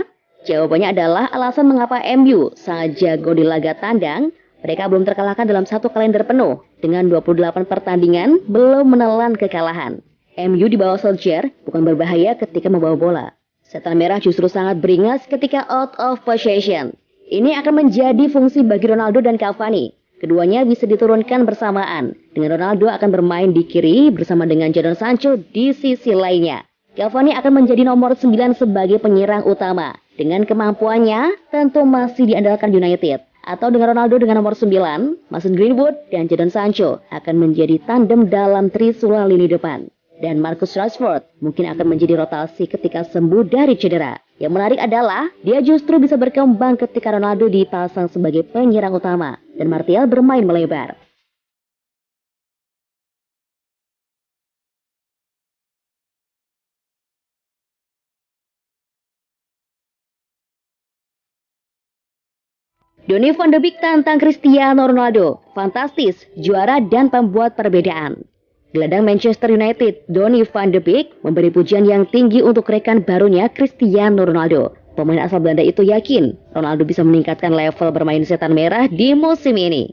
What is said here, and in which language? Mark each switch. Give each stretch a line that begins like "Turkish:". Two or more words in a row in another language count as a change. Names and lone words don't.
Indonesian: Jawabannya adalah alasan mengapa MU sangat jago di laga tandang. Mereka belum terkalahkan dalam satu kalender penuh. Dengan 28 pertandingan, belum menelan kekalahan. MU di bawah Solskjaer bukan berbahaya ketika membawa bola. Setan Merah justru sangat beringas ketika
English: out of possession.
Indonesian: Ini akan menjadi fungsi bagi Ronaldo dan Cavani. Keduanya bisa diturunkan bersamaan. Dengan Ronaldo akan bermain di kiri bersama dengan Jadon Sancho di sisi lainnya. Cavani akan menjadi nomor 9 sebagai penyerang utama. Dengan kemampuannya, tentu masih diandalkan United. Atau dengan Ronaldo dengan nomor 9, Mason Greenwood dan Jadon Sancho akan menjadi tandem dalam trisula lini depan. Dan Marcus Rashford mungkin akan menjadi rotasi ketika sembuh dari cedera. Yang menarik adalah, dia justru bisa berkembang ketika Ronaldo dipasang sebagai penyerang utama dan Martial bermain melebar. Donny van de Beek tantang Cristiano Ronaldo, fantastis, juara dan pembuat perbedaan. Gelandang Manchester United, Donny van de Beek, memberi pujian yang tinggi untuk rekan barunya Cristiano Ronaldo. Pemain asal Belanda itu yakin Ronaldo bisa meningkatkan level bermain Setan Merah di musim ini.